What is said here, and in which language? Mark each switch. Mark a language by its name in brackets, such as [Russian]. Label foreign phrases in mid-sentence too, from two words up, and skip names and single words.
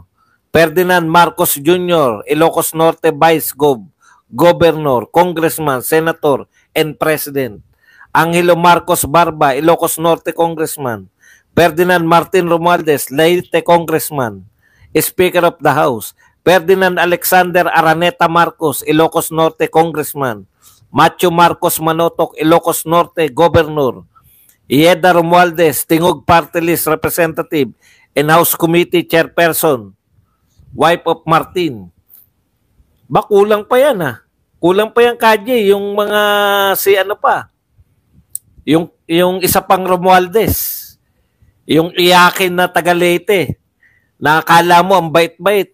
[English] Ferdinand Marcos Jr., Ilocos Norte Vice Governor, Congressman, Senator, and President. Angelo Marcos Barba, Ilocos Norte Congressman. Ferdinand Martin Romualdez, Leyte Congressman, Speaker of the House. Ferdinand Alexander Araneta Marcos, Ilocos Norte Congressman. Macho Marcos Manotok, Ilocos Norte Governor. Ieda Romualdez, Tingog Party List Representative and House Committee Chairperson. Wife of Martin. [Filipino] Kulang pa yan Kulang pa yan Kaji, yung mga yung isa pang Romualdez. Yung iyakin na taga Leyte. Nakakala mo ang bait-bait.